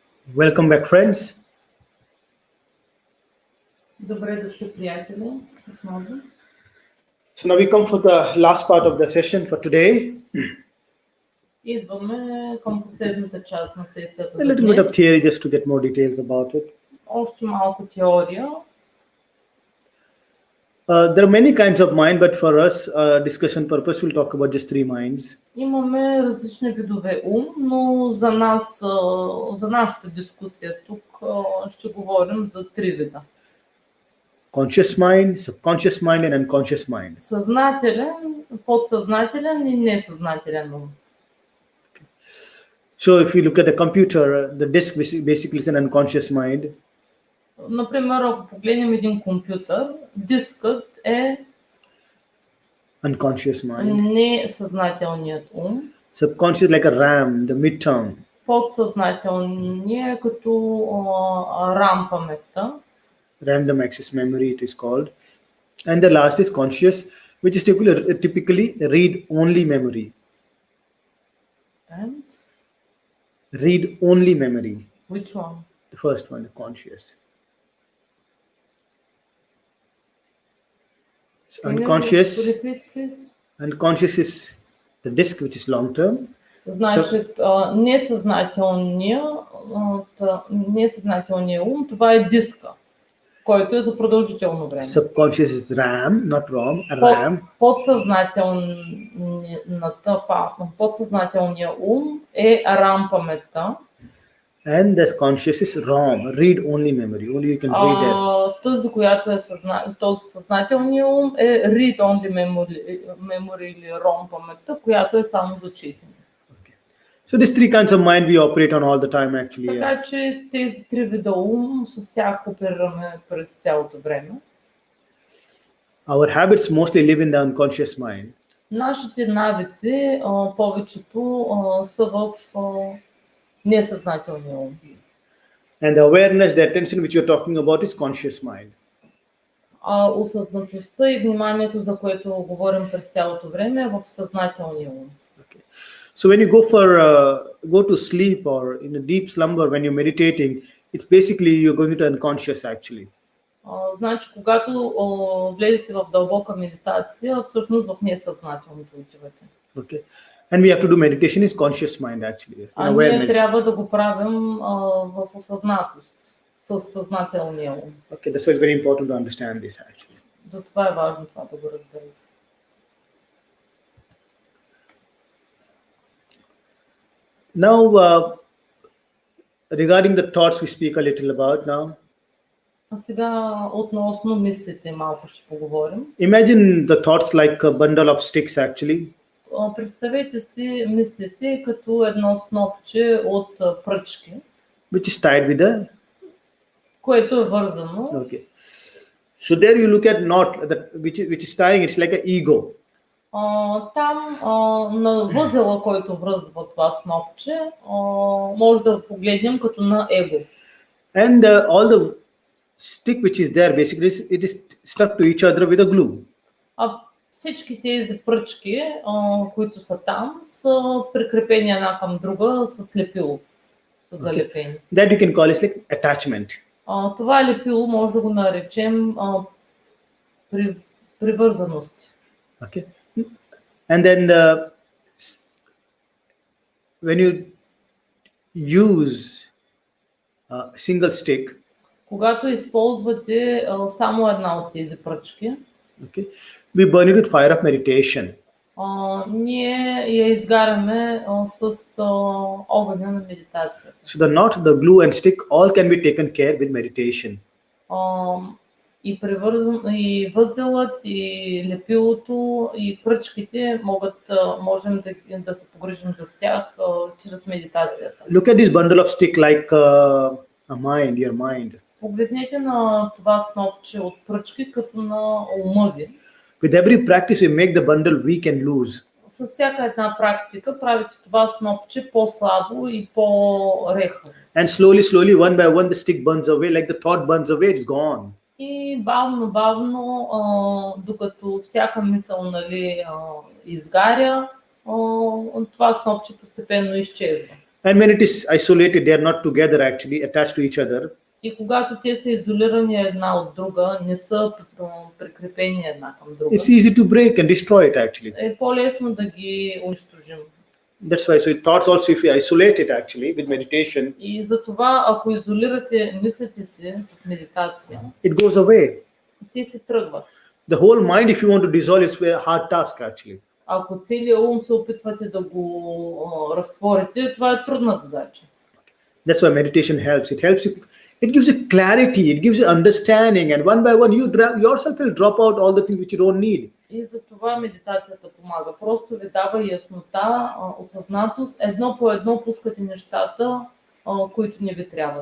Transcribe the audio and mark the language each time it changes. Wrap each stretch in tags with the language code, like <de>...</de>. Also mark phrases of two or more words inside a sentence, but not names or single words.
<en>Welcome back, friends.</en> <bg>Добре дошли, приятели. Отново.</bg> <en>So now we come for the last part of the session for today.</en> <bg>Идваме към последната част на сесията</bg> <en>A</en> <bg>за</bg> <en>little bit of</en> <bg>днес.</bg> <en>theory just to get more details about it.</en> <bg>Още малко теория.</bg> <en>There are many kinds of mind, but for us, discussion purpose, we'll talk about just 3 minds.</en> <bg>Имаме различни видове ум, но за нас, за нашата дискусия тук ще говорим за 3 вида.</bg> <en>Conscious mind, subconscious mind, and unconscious mind.</en> <bg>Съзнателен, подсъзнателен и несъзнателен ум.</bg> <en>So if you look at the computer, the disk basically is an unconscious mind.</en> <bg>Например, ако погледнем един компютър, дискът е</bg> <en>Unconscious mind.</en> <bg>несъзнателният ум.</bg> <en>Subconscious like a RAM, the midterm.</en> <bg>Подсъзнателният е като RAM паметта.</bg> <en>Random access memory it is called. And the last is conscious, which is typically read-only memory. And Read-only memory. which one? The first one, the conscious. So Can you unconscious. repeat, please? Unconscious is the disk, which is long term.</en> <bg>Значи, несъзнателният ум, това е диска, който е за продължително време.</bg> <en>Subconscious is RAM, not ROM, RAM.</en> <bg>Подсъзнателният ум е RAM паметта.</bg> <en>And the conscious is ROM, read-only memory. Only you can read that.</en> <bg>Тази, която е този съзнателният ум е</bg> <en>read-only memory</en> <bg>или ROM паметта, която е само за четене.</bg> <en>So these 3 kinds of mind we operate on all the time actually.</en> <bg>Така че тези 3 вида ум, с тях оперираме през цялото време.</bg> <en>Our habits mostly live in the unconscious mind.</en> <bg>Нашите навици, повечето са в несъзнателния ум.</bg> <en>And the awareness, the attention which you're talking about is conscious mind.</en> <bg>Осъзнатостта и вниманието, за което говорим през цялото време, е в съзнателния ум.</bg> <en>Okay. So when you go to sleep or in a deep slumber when you're meditating, it's basically you're going to unconscious actually.</en> <bg>Значи, когато влезете в дълбока медитация, всъщност в несъзнателното отивате.</bg> <en>Okay. And we have to do meditation is conscious mind actually.</en> <bg>Ние трябва да го правим в осъзнатост, със съзнателния ум.</bg> <en>Okay, that's why it's very important to understand this actually.</en> <bg>Затова е важно това да го разберете.</bg> <en>Now, regarding the thoughts we speak a little about now.</en> <bg>А сега относно мислите малко ще поговорим.</bg> <en>Imagine the thoughts like a bundle of sticks actually.</en> <bg>Представете си мислите като едно снопче от пръчки,</bg> <en>Which is tied with a.</en> <bg>което е вързано.</bg> <en>Okay. So there you look at knot which is tying. It's like an ego.</en> <bg>Там на възела, който връзва това снопче, може да погледнем като на его.</bg> <en>And all the stick which is there basically it is stuck to each other with a glue.</en> <bg>Всички тези пръчки, които са там, са прикрепени една към друга с лепило, с залепени.</bg> <en>That you can call it like attachment.</en> <bg>Това лепило може да го наречем привързаност.</bg> <en>Okay. And then when you use a single stick,</en> <bg>когато използвате само една от тези пръчки,</bg> <en>okay, we burn it with fire of meditation.</en> <bg>ние я изгаряме с огъня на медитацията.</bg> <en>So the knot, the glue and stick all can be taken care with meditation.</en> <bg>И възелът, и лепилото, и пръчките можем да се погрижим за тях чрез медитацията.</bg> <en>Look at this bundle of stick like a mind, your mind.</en> <bg>Погледнете на това снопче от пръчки като на ума ви.</bg> <en>With every practice we make the bundle weak and loose.</en> <bg>С всяка една практика правите това снопче по-слабо и по-рехаво.</bg> <en>And slowly, one by one, the stick burns away, like the thought burns away, it's gone.</en> <bg>И бавно, докато всяка мисъл изгаря, това снопче постепенно изчезва.</bg> <en>And when it is isolated, they are not together actually, attached to each other.</en> <bg>И когато те са изолирани една от друга, не са прикрепени една към друга,</bg> <en>It's easy to break and destroy it actually.</en> <bg>е по-лесно да ги унищожим.</bg> <en>That's why. So thoughts also, if you isolate it actually with meditation,</en> <bg>И затова, ако изолирате мислите си с медитация,</bg> <en>it goes away.</en> <bg>те си тръгват.</bg> <en>The whole mind, if you want to dissolve, it's a hard task actually.</en> <bg>Ако целият ум се опитвате да го разтворите, това е трудна задача.</bg> <en>That's why meditation helps. It helps you. It gives you clarity. It gives you understanding, and one by one, you yourself will drop out all the things which you don't need.</en> <bg>И за това медитацията помага. Просто ви дава яснота, осъзнатост. Едно по едно пускате нещата, които не ви трябват.</bg>